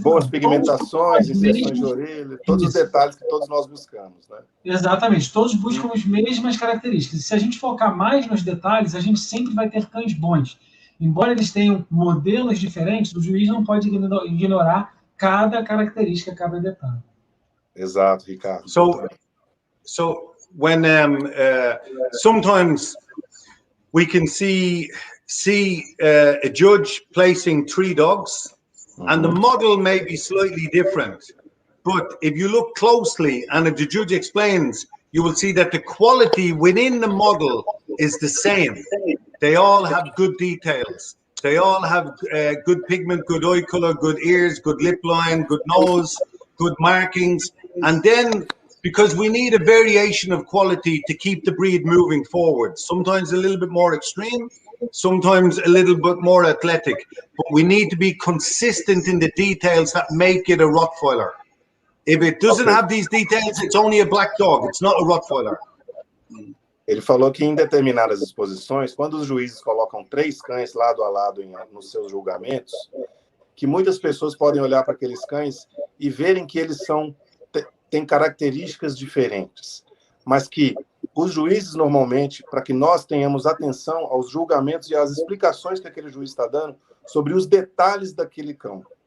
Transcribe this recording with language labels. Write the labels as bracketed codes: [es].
[pt] Boas pigmentações, inserções de orelha, todos os detalhes que todos nós buscamos, né? Exatamente, todos buscam as mesmas características. E se a gente focar mais nos detalhes, a gente sempre vai ter cães bons. Embora eles tenham modelos diferentes, o juiz não pode ignorar cada característica, cada detalhe. Exato, Ricardo. [en] So when sometimes we can see a judge placing 3 dogs, and the model may be slightly different. But if you look closely, and if the judge explains, you will see that the quality within the model is the same. They all have good details. They all have good pigment, good eye color, good ears, good lip line, good nose, good markings. And then, because we need a variation of quality to keep the breed moving forward, sometimes a little bit more extreme, sometimes a little bit more athletic, but we need to be consistent in the details that make it a Rottweiler. If it doesn't have these details, it's only a black dog, it's not a Rottweiler. [pt] Ele falou que em determinadas exposições, quando os juízes colocam 3 cães lado a lado nos seus julgamentos, que muitas pessoas podem olhar para aqueles cães e verem que eles têm características diferentes, mas que os juízes, normalmente, para que nós tenhamos atenção aos julgamentos e às explicações que aquele juiz está dando sobre os detalhes daquele cão.